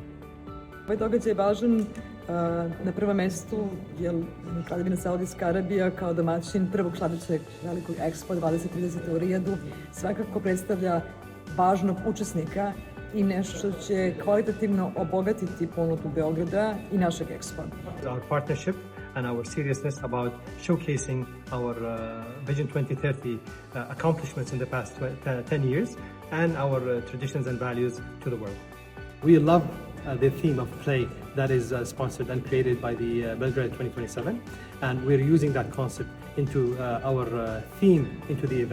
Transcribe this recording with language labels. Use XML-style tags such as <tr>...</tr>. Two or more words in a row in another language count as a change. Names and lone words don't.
<sr>Ovaj događaj je važan na prvom mestu, jer Kraljevina Saudijska Arabija kao domaćin prvog sledećeg velikog Ekspo 2030 u Rijadu svakako predstavlja važnog učesnika i nešto što će kvalitativno obogatiti ponudu Beograda i našeg Ekspa.</sr> <en>Our partnership and our seriousness about showcasing our Vision 2030 accomplishments in the past 10 years and our traditions and values to the world. We love the theme of play that is sponsored and created by the Belgrade 2027, and we're using that concept into our theme into the event next year.</en>